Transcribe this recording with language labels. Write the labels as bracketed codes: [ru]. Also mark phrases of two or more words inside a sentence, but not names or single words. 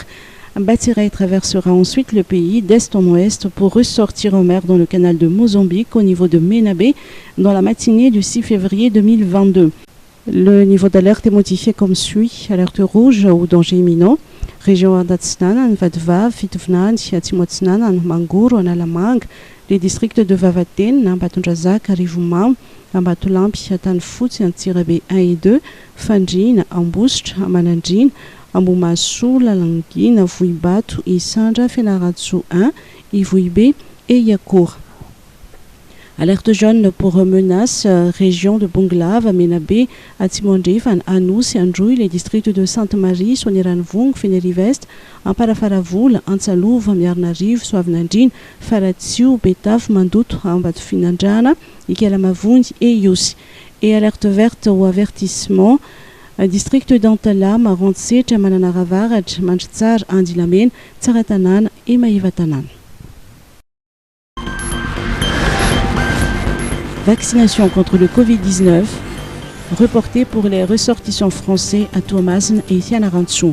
[fr] Batsirai traversera ensuite le pays d'est en ouest pour ressortir en mer dans le canal de Mozambique au niveau de Menabé dans la matinée du 6 février 2022. Le niveau d'alerte est modifié comme suit. Alerte rouge ou danger imminent. Région Adatsnanan, Vadva, Fitvnan, Siatsimotsnanan, Mangour, Analamang, les districts de Vavaten, Nambatondrazak, Arivumam, Ambatulamp, Siatanfout, Siantirabe 1 et 2, Fanjin, Amboust, Amananjin, Amboumassou, Lalangin, Avouibatu, Isandra, Fenaratsu 1, Ivouibé et Yakour. Alerte jaune pour menaces, région de Bonglav, Menabé, Atimondjiv, Anous et Androuille, les districts de Sainte-Marie, Soniranvung, Fénérivest, Amparafaravoul, Ansalou, Miarnariv, Soavnanjin, Faratsiou, Betav, Mandout, Ambatfinanjana, Ikelamavoun et Yous. Et alerte verte ou avertissement, district d'Antala, Marantse, Chamananaravaraj, Manchtsar, Andilamen, Tsaratanan et Maïvatanan. Vaccination contre le Covid-19 reportée pour les ressortissants français à Tuamasin et Tianarantsou.